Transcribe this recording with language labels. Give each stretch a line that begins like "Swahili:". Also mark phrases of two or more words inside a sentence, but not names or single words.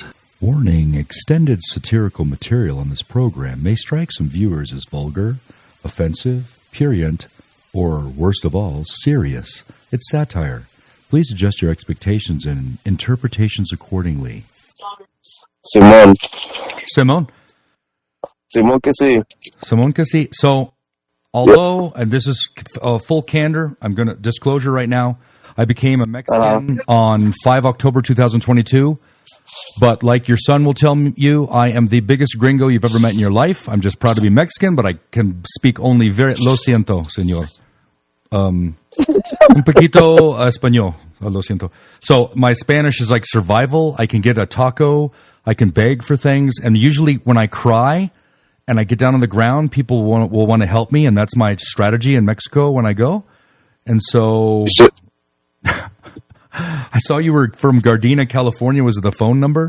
English: Warning, extended satirical material on this program may strike some viewers as vulgar, offensive, prurient, or, worst of all, serious. It's satire. Please adjust your expectations and interpretations accordingly.
Spanish: Simone que sí. Simone que sí.
English: So, although, and this is full candor, I'm going to disclosure right now, I became a Mexican on 5 October 2022. But like your son will tell you, I am the biggest gringo you've ever met in your life. I'm just proud to be Mexican, but I can speak only
Spanish: lo siento, señor. Un poquito español. Lo siento.
English: So my Spanish is like survival. I can get a taco. I can beg for things. And usually when I cry and I get down on the ground, people will want to help me. And that's my strategy in Mexico when I go. And so I saw you were from Gardena, California was the phone number.